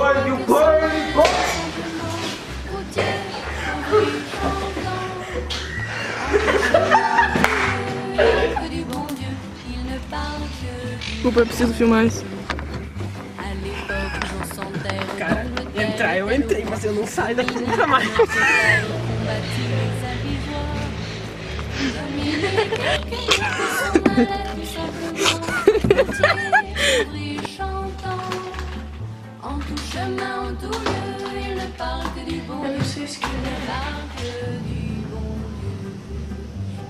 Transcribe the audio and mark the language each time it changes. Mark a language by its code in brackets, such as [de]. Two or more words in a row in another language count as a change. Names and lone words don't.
[pt] Desculpa, eu preciso filmar isso. Cara, entrar eu entrei, mas eu não saio daqui nunca mais. [fr] En tout chemin, en tout lieu, il ne parle que du bon Dieu, il ne parle que du bon Dieu.